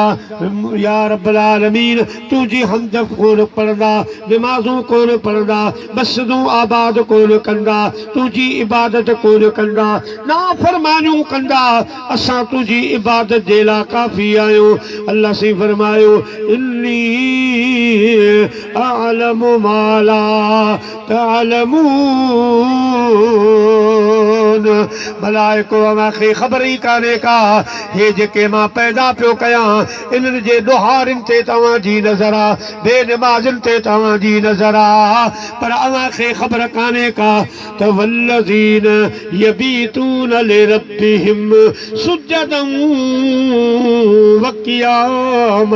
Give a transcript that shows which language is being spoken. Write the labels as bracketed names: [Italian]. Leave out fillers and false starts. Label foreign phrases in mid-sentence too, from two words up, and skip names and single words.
[Arabic] يا رب العالمين [Sindhi] तुझी हमद कोन पढ़ंदा, नमाज़ूं कोन पढ़ंदा, मस्जिदूं आबाद कोन कंदा, तुझी इबादत कोन कंदा, नाफरमानियूं कंदा। असां तुझी इबादत जे लाइ काफ़ी आहियूं। अल्लाह से फरमायो [Arabic] إني أعلم ما لا تعلمون. [Sindhi] मलाइको मूंखे ख़बर ई कान्हे का हे जेके मां पैदा पियो कयां इन्हनि जे ॾोहारियुनि ते तव्हांजी नज़र आ, बेनमाज़िन ते तव्हांजी नज़र आ, पर अव्हांखे ख़बर कान्हे का त [Arabic] والذين يبيتون لربهم سجدا وقياما.